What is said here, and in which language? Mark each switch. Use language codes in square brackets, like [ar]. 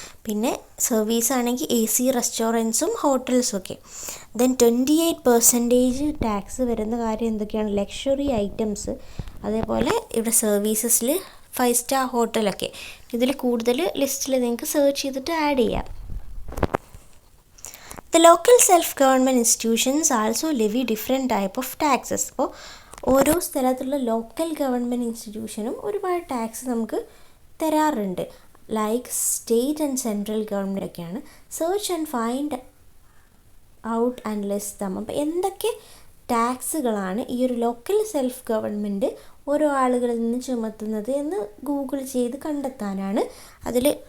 [ml] പിന്നെ സർവീസ് ആണെങ്കിൽ AC റെസ്റ്റോറൻറ്റ്സും ഹോട്ടൽസും ഒക്കെ. ദെൻ 28% ടാക്സ് വരുന്ന കാര്യം എന്തൊക്കെയാണ്, ലക്ഷറി ഐറ്റംസ്. അതേപോലെ ഇവിടെ സർവീസസിൽ 5 സ്റ്റാർ ഹോട്ടലൊക്കെ. ഇതിൽ കൂടുതൽ ലിസ്റ്റിൽ നിങ്ങൾക്ക് സെർച്ച് ചെയ്തിട്ട് ആഡ് ചെയ്യാം. [en] The local self-government institutions also levy different type of taxes. [ml] അപ്പോൾ ഓരോ സ്ഥലത്തുള്ള ലോക്കൽ ഗവൺമെൻറ് ഇൻസ്റ്റിറ്റ്യൂഷനും ഒരുപാട് ടാക്സ് നമുക്ക് തരാറുണ്ട്. [en] Like state and central government ഒക്കെയാണ്. Search and find out and list them. [ml] അപ്പോൾ എന്തൊക്കെ ടാക്സുകളാണ് ഈ ഒരു ലോക്കൽ സെൽഫ് ഗവൺമെൻറ് ഓരോ ആളുകളിൽ നിന്ന് ചുമത്തുന്നത് എന്ന് ഗൂഗിൾ ചെയ്ത് കണ്ടെത്താനാണ്. അതിൽ